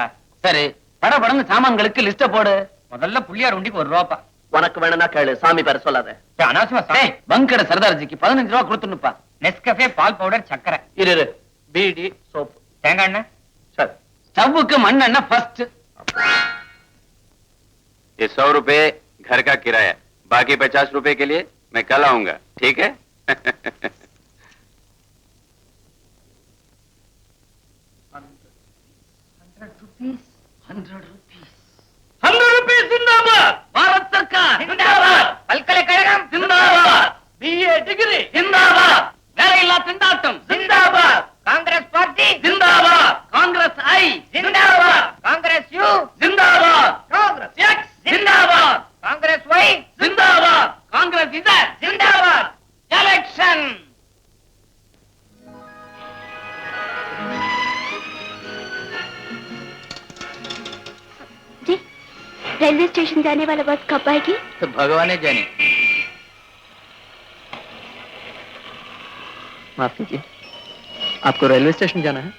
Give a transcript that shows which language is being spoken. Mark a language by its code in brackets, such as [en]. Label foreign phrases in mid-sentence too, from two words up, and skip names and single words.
[ta] சரி, படபடன்னு சாமான்களுக்கு லிஸ்ட போடு. முதல்ல புள்ளியார் உண்டிக்கு 1 ரூபா. உனக்கு வேணும்னா கேளு, சாமி பேர சொல்லாத. அனாவசியமா டேய், பங்கட சர்தார்ஜிக்கு 15 ரூபா கொடுத்துனுப்பா. நெஸ்கஃபே, பால் பவுடர், சக்கரை, இரு பீடி, சோப்பு, தேங்காய் எண்ணெய். சரி. ஸ்டவ்வுக்கு மண்ணெண்ணெய் ஃபர்ஸ்ட். [hi] ये 100 रुपए घर का किराया, बाकी 50 रुपए के लिए मैं कल आऊंगा, ठीक है? [en] 100 rupees. [hi] 100 rupees जिंदाबाद. भारत सरकार जिंदाबाद. [ta] பல்கலைக்கழகம் जिंदाबाद. BA டிகிரி जिंदाबाद. வேலையில்லா திண்டாட்டம் जिंदाबाद. காங்கிரஸ் பார்ட்டி [hi] जिंदाबाद. காங்கிரஸ் ஐ जिंदाबाद. காங்கிரஸ் யூ जिंदाबाद. காங்கிரஸ் எக்ஸ் जिंदाबाद. காங்கிரஸ் ஒய் जिंदाबाद. காங்கிரஸ் இசட் जिंदाबाद. [ta] எலெக்ஷன். [hi] जी, रेलवे स्टेशन जाने वाला बस कब आएगी? तो भगवान जाने. माफ कीजिए, आपको रेलवे स्टेशन जाना है?